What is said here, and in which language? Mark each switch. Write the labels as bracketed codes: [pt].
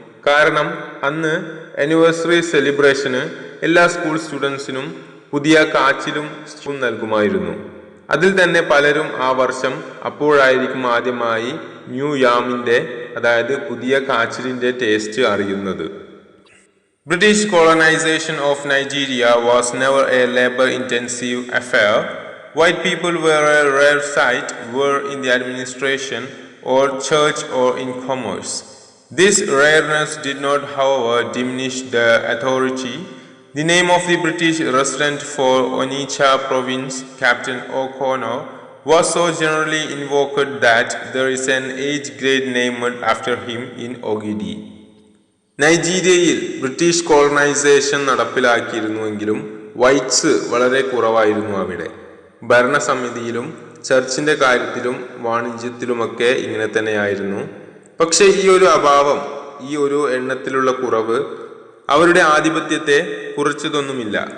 [ml] കാരണം അന്ന് ആനിവേഴ്സറി സെലിബ്രേഷന് എല്ലാ സ്കൂൾ സ്റ്റുഡൻസിനും പുതിയ കാച്ചിലും സ്പൂൺ നൽകുമായിരുന്നു. അതിൽ തന്നെ പലരും ആ വർഷം അപ്പോഴായിരിക്കും ആദ്യമായി ന്യൂ യാമിന്റെ, അതായത് പുതിയ കാച്ചിലിന്റെ ടേസ്റ്റ് അറിയുന്നത്. [en] British colonization of Nigeria was never a labor-intensive affair. White people were a rare sight, were in the administration or church or in commerce. This rareness did not, however, diminish the authority. The name of the British resident for Onitsha province, Captain O'Connor, was so generally invoked that there is an age grade named after him in Ogidi. [ml] നൈജീരിയയിൽ British colonisation നടപ്പിലാക്കിയിരുന്നുവെങ്കിലും whites വളരെ കുറവായിരുന്നു അവിടെ. ഭരണസമിതിയിലും ചർച്ചിന്റെ കാര്യത്തിലും വാണിജ്യത്തിലുമൊക്കെ ഇങ്ങനെ തന്നെയായിരുന്നു. പക്ഷേ ഈ ഒരു അഭാവം, ഈ ഒരു എണ്ണത്തിലുള്ള കുറവ് അവരുടെ ആധിപത്യത്തെ കുറച്ചതൊന്നുമില്ല.